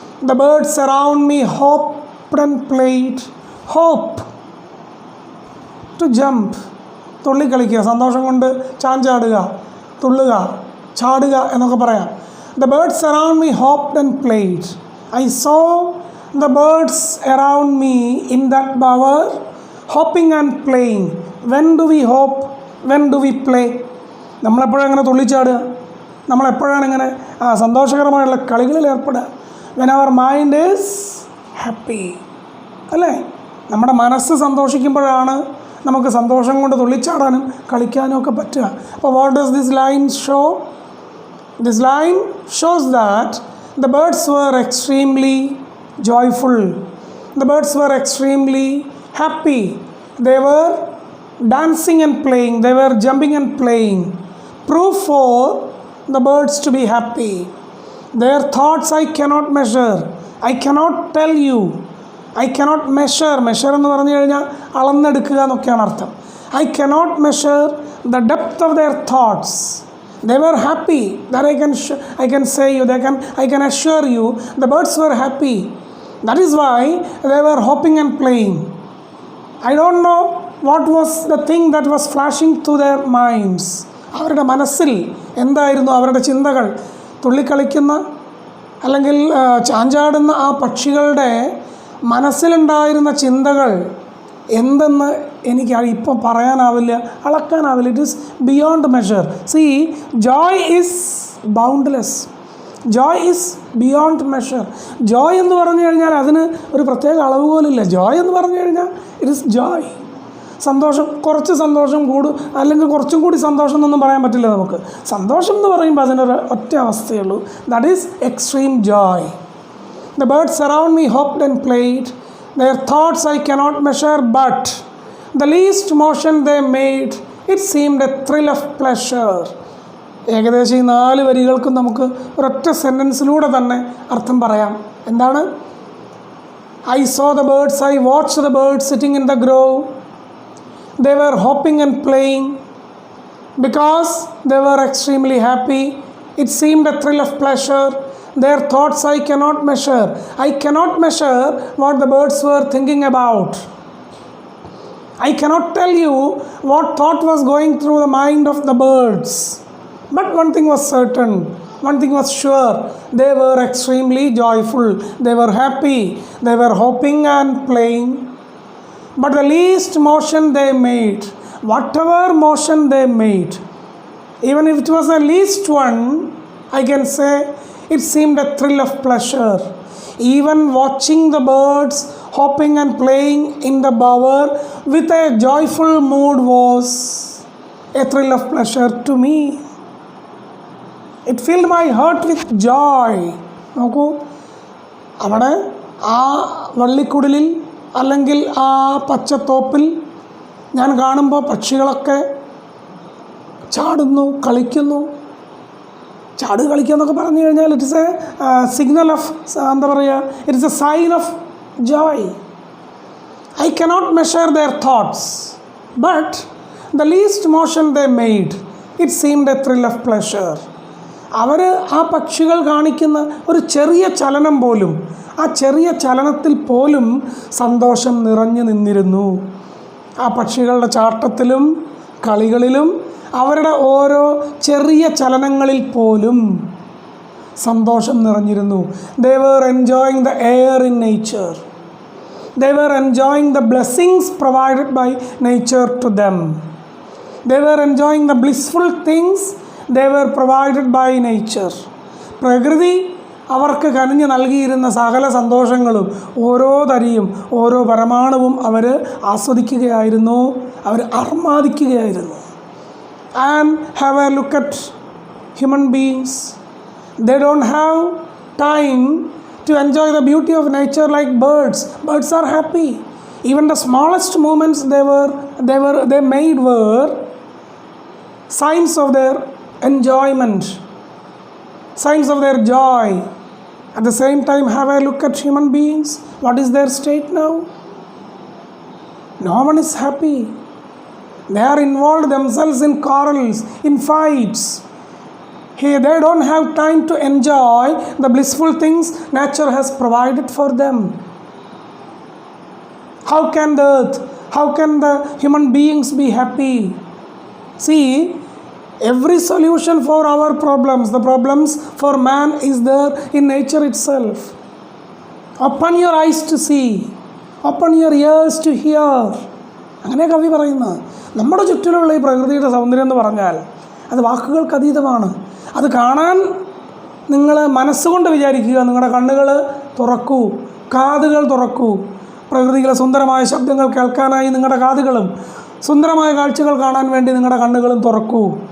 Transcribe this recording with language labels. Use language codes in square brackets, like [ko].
[en] The birds around me hopped and played. Hope, to jump. [ml] തുള്ളിക്കളിക്കുക, സന്തോഷം കൊണ്ട് ചാഞ്ചാടുക, തുള്ളുക, ചാടുക എന്നൊക്കെ പറയാം. [en] The birds around me hopped and played. I saw the birds around me in that bower hopping and playing. When do we hop? When do we play? [ml] നമ്മളെപ്പോഴും അങ്ങനെ തുള്ളിച്ചാടുക, നമ്മളെപ്പോഴാണ് ഇങ്ങനെ സന്തോഷകരമായുള്ള കളികളിൽ ഏർപ്പെടുക? [en] When our mind is happy, [ml] അല്ലേ? നമ്മുടെ മനസ്സ് സന്തോഷിക്കുമ്പോഴാണ് നമുക്ക് സന്തോഷം കൊണ്ട് തുള്ളിച്ചാടാനും കളിക്കാനും ഒക്കെ പറ്റുക. അപ്പോൾ [en] what does this line show? This line shows that the birds were extremely joyful. The birds were extremely happy. They were dancing and playing, they were jumping and playing. Proof for the birds to be happy. Their thoughts I cannot measure, I cannot tell you, I cannot measure. [ml] Measure എന്ന് പറഞ്ഞു കഴിഞ്ഞാൽ അളന്നെടുക്കുക എന്നൊക്കെയാണ് അർത്ഥം. [en] I cannot measure the depth of their thoughts. They were happy. That I can say you, I can assure you, the birds were happy. That is why they were hopping and playing. I don't know what was the thing that was flashing through their minds. [ml] അവരുടെ മനസ്സിൽ എന്തായിരുന്നു അവരുടെ ചിന്തകൾ? തുള്ളിക്കളിക്കുന്ന അല്ലെങ്കിൽ ചാഞ്ചാടുന്ന ആ പക്ഷികളുടെ മനസ്സിലുണ്ടായിരുന്ന ചിന്തകൾ എന്തെന്ന് എനിക്ക് ഇപ്പം പറയാനാവില്ല, അളക്കാനാവില്ല. [en] It is beyond measure. See, joy is boundless. Joy is beyond measure. [ml] Joy എന്ന് പറഞ്ഞു കഴിഞ്ഞാൽ അതിന് ഒരു പ്രത്യേക അളവ് പോലില്ല. ജോയ് എന്ന് പറഞ്ഞു കഴിഞ്ഞാൽ [en] It is joy. [ml] സന്തോഷം, കുറച്ച് സന്തോഷം കൂടും അല്ലെങ്കിൽ കുറച്ചും കൂടി സന്തോഷം എന്നൊന്നും പറയാൻ പറ്റില്ല നമുക്ക്. സന്തോഷം എന്ന് പറയുമ്പോൾ അതിനൊരു ഒറ്റ അവസ്ഥയുള്ളൂ. [en] That is extreme joy. The birds around me hopped and played. Their thoughts I cannot measure, but the least motion they made, it seemed a thrill of pleasure. [ml] ഏകദേശം ഈ 4 വരികൾക്കും നമുക്ക് ഒരൊറ്റ സെൻറ്റൻസിലൂടെ തന്നെ അർത്ഥം പറയാം. എന്താണ്? [en] I saw the birds, I watched the birds sitting in the grove. They were hopping and playing because they were extremely happy. It seemed a thrill of pleasure. Their thoughts I cannot measure. I cannot measure what the birds were thinking about. I cannot tell you what thought was going through the mind of the birds. But one thing was certain, one thing was sure. They were extremely joyful. They were happy. They were hopping and playing. But the least motion they made, whatever motion they made, even if it was the least one, I can say it seemed a thrill of pleasure. Even watching the birds hopping and playing in the bower with a joyful mood was a thrill of pleasure to me. It filled my heart with joy. [ml] നോക്കൂ, അവിടെ ആ വള്ളിക്കുടലിൽ അല്ലെങ്കിൽ ആ പച്ചത്തോപ്പിൽ ഞാൻ കാണുമ്പോൾ പക്ഷികളൊക്കെ ചാടുന്നു, കളിക്കുന്നു. ചാട് കളിക്കുക എന്നൊക്കെ പറഞ്ഞു കഴിഞ്ഞാൽ [en] it is a signal of, [ml] എന്താ പറയുക, [en] It is a sign of joy. I cannot measure their thoughts, but the least motion they made, it seemed a thrill of pleasure. [ml] അവർ ആ പക്ഷികൾ കാണിക്കുന്ന ഒരു ചെറിയ ചലനം പോലും, ആ ചെറിയ ചലനത്തിൽ പോലും സന്തോഷം നിറഞ്ഞു നിന്നിരുന്നു. ആ പക്ഷികളുടെ ചാട്ടത്തിലും കളികളിലും അവരുടെ ഓരോ ചെറിയ ചലനങ്ങളിൽ പോലും സന്തോഷം നിറഞ്ഞിരുന്നു. [en] They were enjoying the air in nature. They were enjoying the blessings provided by nature to them. They were enjoying the blissful things they were provided by nature. [ml] പ്രകൃതി അവർക്ക് കനിഞ്ഞ് നൽകിയിരുന്ന സകല സന്തോഷങ്ങളും ഓരോ തരിയും ഓരോ പരമാണുവും അവർ ആസ്വദിക്കുകയായിരുന്നു, അവർ ആർമാദിക്കുകയായിരുന്നു. [en] And have a look at human beings. They don't have time to enjoy the beauty of nature like birds. Birds are happy. Even the smallest movements they made were signs of their enjoyment, signs of their joy. At the same time, have a look at human beings. What is their state now? No one is happy. They are involved themselves in quarrels, in fights. Here they don't have time to enjoy the blissful things nature has provided for them. How can the earth, how can the human beings be happy? See, every solution for our problems, the problems for man, is there in nature itself. Open your eyes to see, open your ears to hear. [ml] അങ്ങനെ കവി പറയുന്നത്. നമ്മുടെ ചുറ്റിലുള്ള ഈ പ്രകൃതിയുടെ സൗന്ദര്യം എന്ന് പറഞ്ഞാൽ അത് വാക്കുകൾക്ക് അതീതമാണ്. അത് കാണാൻ നിങ്ങൾ മനസ്സുകൊണ്ട് വിചാരിക്കുക. നിങ്ങളുടെ കണ്ണുകൾ തുറക്കൂ, കാതുകൾ തുറക്കൂ. പ്രകൃതിയിലെ സുന്ദരമായ ശബ്ദങ്ങൾ കേൾക്കാനായി നിങ്ങളുടെ കാതുകളും സുന്ദരമായ കാഴ്ചകൾ കാണാൻ വേണ്ടി നിങ്ങളുടെ കണ്ണുകളും തുറക്കൂ.